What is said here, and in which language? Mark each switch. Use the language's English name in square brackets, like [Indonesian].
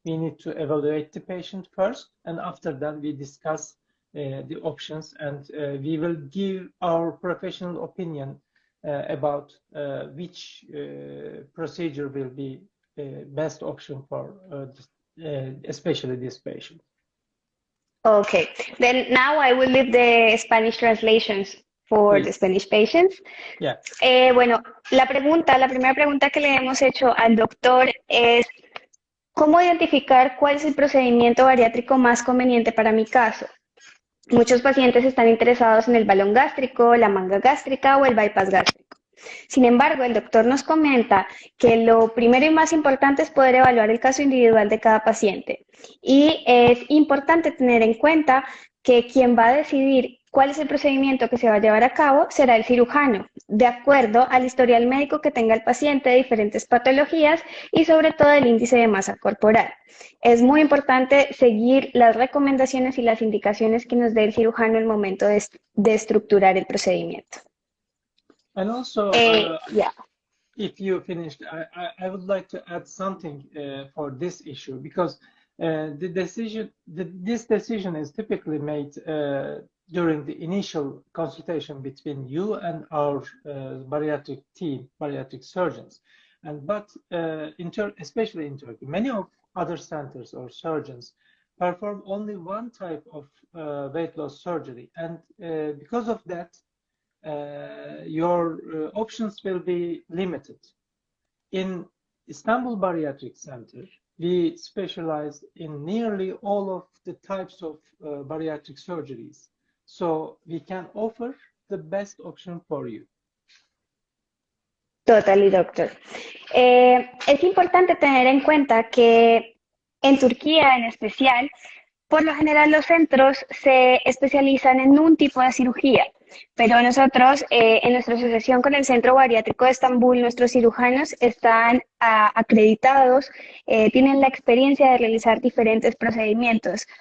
[English] We need to evaluate the patient first, and after that we discuss the options, and we will give our professional opinion about which procedure will be best option for especially this patient. Okay, then now I will leave the Spanish translations for the Please. Spanish patients. Yeah. [Spanish] Bueno, la primera pregunta que le hemos hecho al doctor es, ¿cómo identificar cuál es el procedimiento bariátrico más conveniente para mi caso? Muchos pacientes están interesados en el balón gástrico, la manga gástrica o el bypass gástrico. Sin embargo, el doctor nos comenta que lo primero y más importante es poder evaluar el caso individual de cada paciente. Y es importante tener en cuenta que quien va a decidir cuál es el procedimiento que se va a llevar a cabo será el cirujano, de acuerdo al historial médico que tenga el paciente de diferentes patologías y sobre todo el índice de masa corporal. Es muy importante seguir las recomendaciones y las indicaciones que nos dé el cirujano en el momento de estructurar el procedimiento. [English] And also, Yeah. if you finished, I would like to add something for this issue, because this decision is typically made during the initial consultation between you and our bariatric team, bariatric surgeons. But especially in Turkey, many of other centers or surgeons perform only one type of weight loss surgery, and because of that, your options will be limited. In Istanbul Bariatric Center, we specialize in nearly all of the types of bariatric surgeries. So we can offer the best option for you. Totally, doctor. [Spanish] Es importante tener en cuenta que en Turquía en especial, por lo general los centros se especializan en un tipo de cirugía, pero nosotros en nuestra asociación con el Centro Bariátrico de Estambul, nuestros cirujanos están acreditados, tienen la experiencia de realizar diferentes procedimientos.